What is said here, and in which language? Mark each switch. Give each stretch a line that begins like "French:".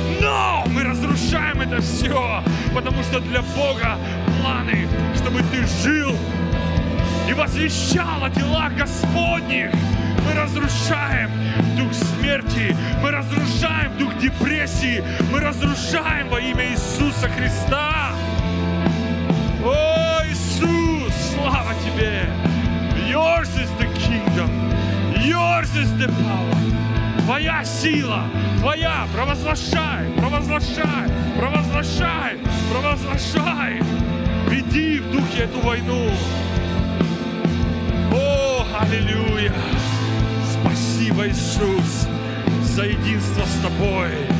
Russian: Но мы разрушаем это все, потому что для Бога планы, чтобы ты жил и возвещал о делах Господних. Мы разрушаем дух смерти, мы разрушаем дух депрессии, мы разрушаем во имя Иисуса Христа. О, Иисус, слава Тебе!
English: Yours is the kingdom, yours is the power.
Russian: Твоя сила, Твоя, провозглашай, провозглашай, провозглашай, провозглашай. Веди в духе эту войну. О, аллилуйя! Спасибо, Иисус, за единство с Тобой.